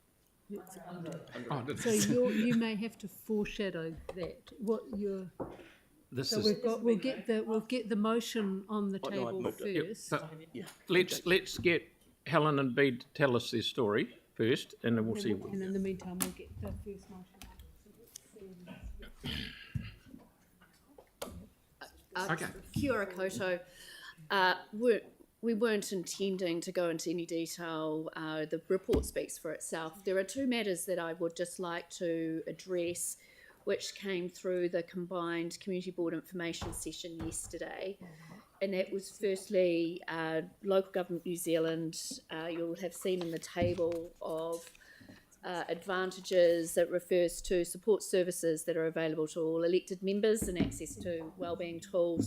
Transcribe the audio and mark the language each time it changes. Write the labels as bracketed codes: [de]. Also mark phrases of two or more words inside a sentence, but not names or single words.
[en] So you may have to foreshadow that what you're. We'll get the motion on the table first. Let's get Helen and Bede to tell us their story first, and then we'll see. And in the meantime, we'll get the first motion. Okay. [mi] Kia ora koutou. [en] We weren't intending to go into any detail. The report speaks for itself. There are 2 matters that I would just like to address, which came through the combined Community Board information session yesterday. And that was firstly, Local Government New Zealand, you'll have seen in the table of advantages that refers to support services that are available to all elected members and access to wellbeing tools.